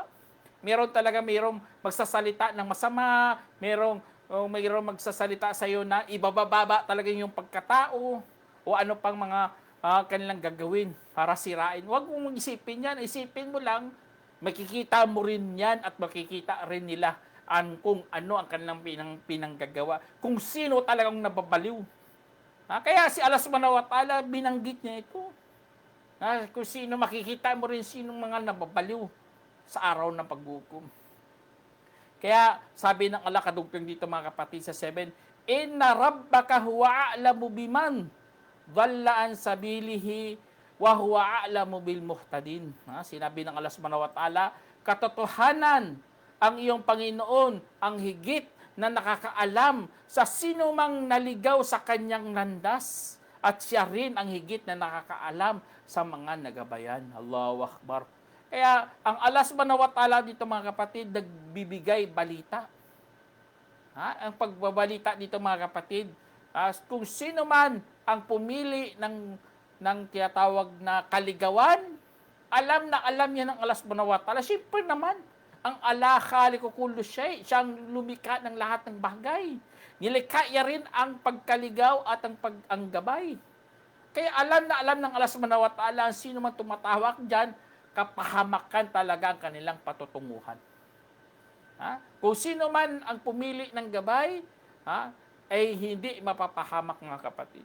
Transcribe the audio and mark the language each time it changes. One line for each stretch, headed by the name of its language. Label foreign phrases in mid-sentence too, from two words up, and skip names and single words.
Filipino: Mayroong magsasalita ng masama, mayroong magsasalita sa iyo na ibababa talaga yung pagkatao o ano pang mga kanilang gagawin para sirain. Huwag mong isipin yan, isipin mo lang, makikita mo rin yan at makikita rin nila kung ano ang kanilang pinanggagawa, kung sino talagang nababaliw. Kaya si Allah
Arabic: سبحانه وتعالى,
Filipino: binanggit niya ito. Kung sino, makikita mo rin sino mga nababaliw sa araw ng paghukom. Kaya sabi ng Allah kadugtong dito mga kapatid sa 7,
Arabic: إن ربك هو أعلم بمن ضل عن سبيله وهو أعلم بالمهتدين.
Filipino: Sinabi ng Allah
Arabic: سبحانه وتعالى,
Filipino: katotohanan ang iyong Panginoon ang higit na nakakaalam sa sino mang naligaw sa kanyang landas, at siya rin ang higit na nakakaalam sa mga nagabayan.
Arabic: الله أكبر.
Filipino: Kaya ang Allah
Arabic: سبحانه وتعالى
Filipino: dito mga kapatid, nagbibigay balita. Ang pagbabalita dito mga kapatid, kung sino man ang pumili ng tinatawag na kaligawan, alam na alam niya ng Allah
Arabic: سبحانه وتعالى.
Filipino: Siyempre naman, ang Allah
Arabic: خالق كل شيء,
Filipino: siyang lumikha ng lahat ng bagay. Nilikha niya rin ang pagkaligaw at ang gabay. Kaya alam na alam ng Allah
Arabic: سبحانه وتعالى
Filipino: ang sino man tumatawag diyan, kapahamakan talaga ang kanilang patutunguhan. Kung sino man ang pumili ng gabay, ay hindi mapapahamak mga kapatid.